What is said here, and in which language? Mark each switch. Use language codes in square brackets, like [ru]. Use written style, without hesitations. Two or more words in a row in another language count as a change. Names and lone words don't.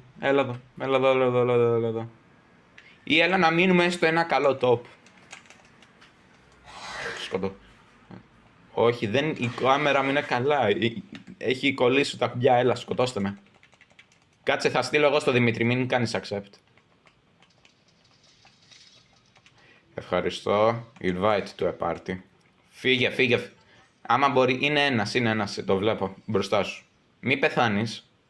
[el] Έλα εδώ. Ή έλα να μείνουμε στο ένα καλό top. Σκοτώ. Όχι, η κάμερα μου είναι καλά. Έχει κολλήσει τα κουμπιά, έλα, σκοτώστε με. Κάτσε, θα στείλω εγώ στο Δημήτρη, μην κάνεις accept. Ευχαριστώ. [en] Invite to a party. [el] Φύγε. Άμα μπορεί, είναι ένας, το βλέπω μπροστά σου. Μη πεθάνεις.